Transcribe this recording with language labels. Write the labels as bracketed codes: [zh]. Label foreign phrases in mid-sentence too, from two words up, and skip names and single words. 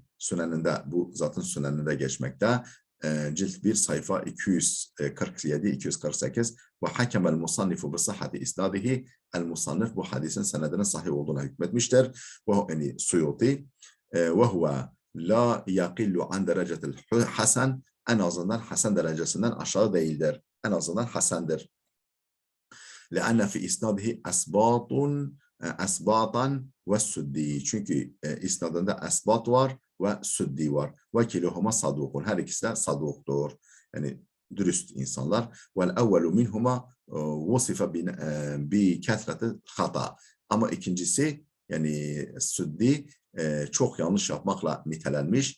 [tr] Süneninde bu zatın süneninde geçmekte. Cilt 1 sayfa 247-248 [ar] وحكم المصنف بصحة إسناده. [tr] El musannif bu hadisin senedinin sahih olduğuna hükmetmiştir. Ve yani Suyuti [ar] وهو لا يقل عن درجة الحسن, [tr] en azından hasen derecesinden aşağı değildir. En azından hasendir. [ar] لأن في إسناده أسباطا والسدي. [tr] Çünkü isnadında esbat var ve süddi var. [ar] وكلاهما صدوق. [tr] Her ikisi de saduktur. Yani dürüst insanlar. [ar] والأول منهما وصف بكثرة الخطأ. [tr] Ama ikincisi yani süddi çok yanlış yapmakla nitelenmiş.